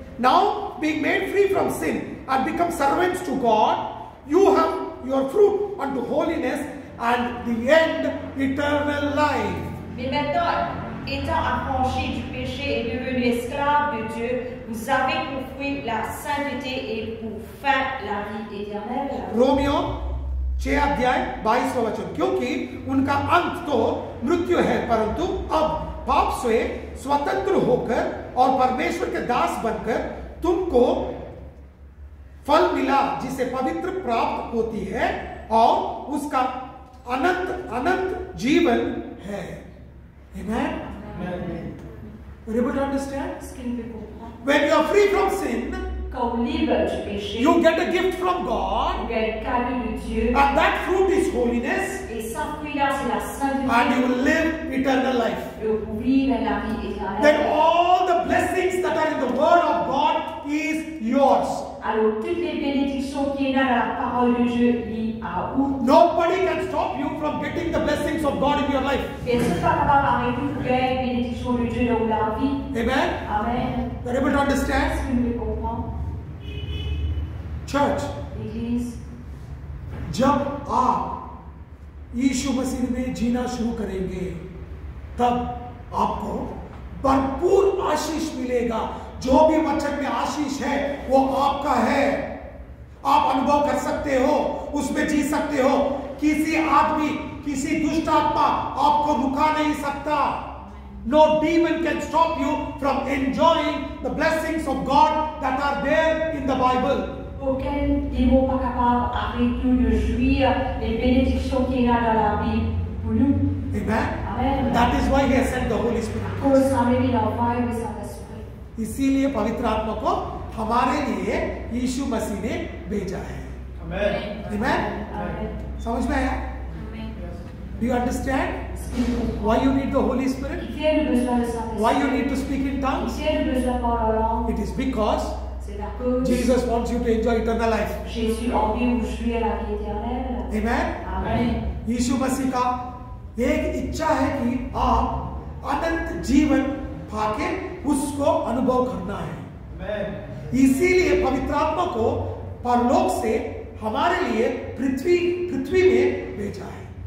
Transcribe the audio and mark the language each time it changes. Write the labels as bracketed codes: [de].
[en] Now being made free from sin and become servants to God, you have your fruit unto holiness and the end eternal life. [fr] Mais maintenant, étant affranchis du péché et devenus esclaves de Dieu, vous avez pour fruit la sainteté et pour fin la vie éternelle. [hi] Romeo 6 अध्याय 22वां वचन, क्योंकि उनका अंत तो मृत्यु है, परंतु अब पाप से स्वतंत्र होकर और परमेश्वर के दास बनकर तुमको फल मिला जिसे पवित्र प्राप्त होती है और उसका अनंत जीवन है। [en] Amen? Are you able to understand? [fr] Est-ce que nous pouvons comprendre? [en] When you are free from sin, [fr] Quand on est libre du péché, [en] you get a gift from God, [fr] on gagne le cadeau de Dieu. [en] and that fruit is holiness, [fr] Et sans fruit-là, c'est la [en] and [fr] sainteté. [en] you will live eternal life. [fr] Et vous vivez la vie [en] Then [fr] éternelle. [en] all the blessings that are in the word of God is yours. [fr] Alors, toutes les bénédictions qui sont dans la parole de Dieu liées à vous. [en] Nobody can stop you from getting the blessings of God in your life. [fr] Personne ne va capable d'arrêter pour gagner les bénédictions de Dieu dans la vie. [en] Amen? [fr] Amen. [en] You are able to understand? [fr] Est-ce que nous le comprenons? [en] Church, [fr] L'église, [hi] जब आप यीशु मसीह में जीना शुरू करेंगे, तब आपको भरपूर आशीष मिलेगा। जो भी वचन में आशीष है वो आपका है। आप अनुभव कर सकते हो, उसमें जी सकते हो। किसी आदमी, किसी दुष्ट आत्मा आपको रुका नहीं सकता। [en] No demon can stop you from enjoying the blessings of God that are there in the Bible. [fr] aucun démon pas capable d'arrêter de jouir les bénédictions qu'il y a dans la Bible pour nous. [en] Amen. [fr] Amen. [en] That is why He has sent the Holy Spirit. [fr] Cause ça m'a mis l'envoi de Saint-Esprit. [hi] इसीलिए पवित्र आत्मा को हमारे लिए यीशु मसीह ने भेजा है। [en] Amen. [fr] Amen. [hi] Amen. समझ में आया? [en] Do you understand why you need the Holy Spirit? [fr] Il fait le besoin de Saint-Esprit. [en] Why you need to speak in [fr] Il [en] tongues? [fr] fait le besoin par la langue. [en] It is because [fr] C'est à cause [en] Jesus wants you to enjoy eternal life. [fr] Jésus a envie de jouir la vie éternelle. [en] Amen. [fr] Amen. [hi] यीशु मसीह का एक इच्छा है कि आप अनंत जीवन पाके उसको अनुभव करना है। इसीलिए पवित्र आत्मा को परलोक से हमारे लिए पृथ्वी में भेजा है।